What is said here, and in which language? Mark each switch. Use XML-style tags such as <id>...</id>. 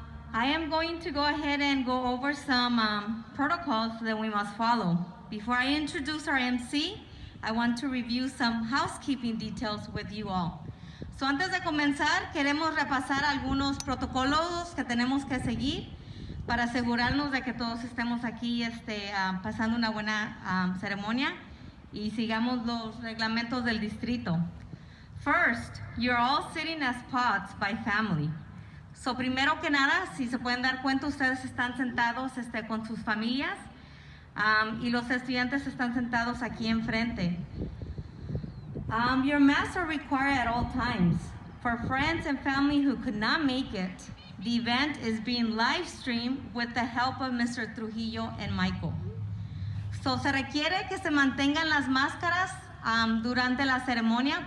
<en>I am going to go ahead and go over some protocols that we must follow. Before I introduce our MC, I want to review some housekeeping details with you all.</en> <es>So antes de comenzar, queremos repasar algunos protocolos que tenemos que seguir para asegurarnos de que todos estemos aquí pasando una buena ceremonia y sigamos los reglamentos del distrito.</es> <en>First, you're all sitting as pods by family.</en> <es>So, primero que nada, si se pueden dar cuenta, ustedes están sentados con sus familias y los estudiantes están sentados aquí enfrente.</es> <en>Your masks are required at all times. For friends and family who could not make it, the event is being live streamed with the help of Mr. Trujillo and Michael.</en> <es>So, se requiere que se mantengan las máscaras durante la ceremonia.</es>